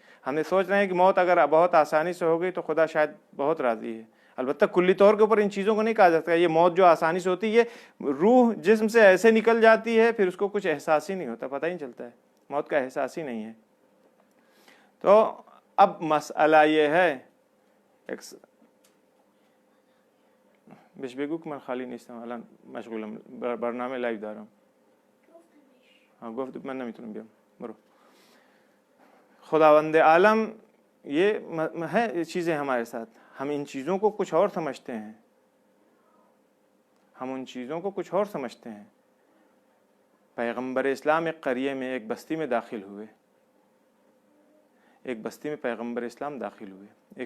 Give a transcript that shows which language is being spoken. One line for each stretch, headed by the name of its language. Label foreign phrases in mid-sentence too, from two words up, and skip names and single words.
Urdu: ہم یہ سوچ رہے ہیں کہ موت اگر بہت آسانی سے ہو گئی تو خدا شاید بہت راضی ہے۔ البتہ کلی طور کے اوپر ان چیزوں کو نہیں کہا جاتا۔ یہ موت جو آسانی سے ہوتی ہے، روح جسم سے ایسے نکل جاتی ہے پھر اس کو کچھ احساس ہی نہیں ہوتا، پتہ ہی نہیں چلتا ہے، موت کا احساس ہی نہیں ہے۔ تو اب مسئلہ یہ ہے،
Persian: بش بگو کہ من خالی نیستم الان مشغولم برنامه لایو دارم. گفت من نمیتونم بیام، برو.
Urdu: خداوند عالم یہ ہے چیزیں ہمارے ساتھ، ہم ان چیزوں کو کچھ اور سمجھتے ہیں، ہم ان چیزوں کو کچھ اور سمجھتے ہیں۔ پیغمبر اسلام ایک قریے میں، ایک بستی میں داخل ہوئے، ایک بستی میں پیغمبر اسلام داخل ہوئے۔